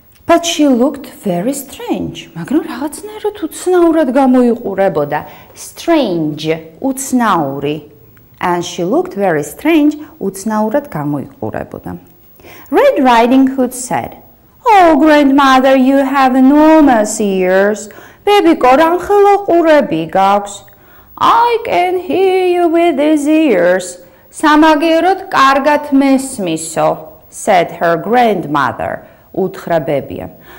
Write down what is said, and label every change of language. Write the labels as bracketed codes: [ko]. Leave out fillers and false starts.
[en] But she looked very strange. [ka] მაგრამ რაღაცნაირად უცნაურად გამოიყურებოდა. [en] Strange, უცნაური. And she looked very strange, [ka] უცნაურად გამოიყურებოდა. [en] Red Riding Hood said, "Oh, grandmother, you have enormous ears. [ka] Bebiko, რამ ხელა ყურები გაქვს? [en] I can hear you with these ears. [ka] სამაგიეროდ კარგად მესმისო," [en] said her grandmother. [ka] უთხრა ბებიამ.